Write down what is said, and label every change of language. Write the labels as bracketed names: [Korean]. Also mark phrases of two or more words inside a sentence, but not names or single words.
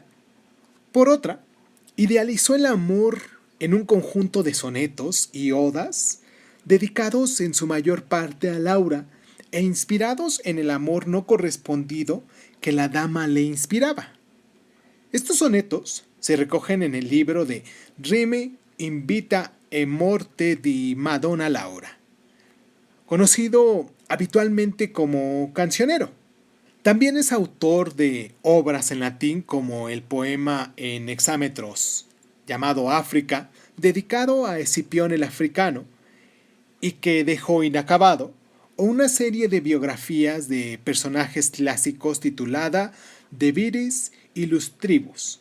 [Spanish] Por otra, idealizó el amor en un conjunto de sonetos y odas dedicados en su mayor parte a Laura e inspirados en el amor no correspondido que la dama le inspiraba. Estos sonetos se recogen en el libro de Rime in vita e morte di Madonna Laura, conocido habitualmente como cancionero. También es autor de obras en latín como el poema en hexámetros llamado África, dedicado a Escipión el Africano y que dejó inacabado, o una serie de biografías de personajes clásicos titulada De Viris Illustribus.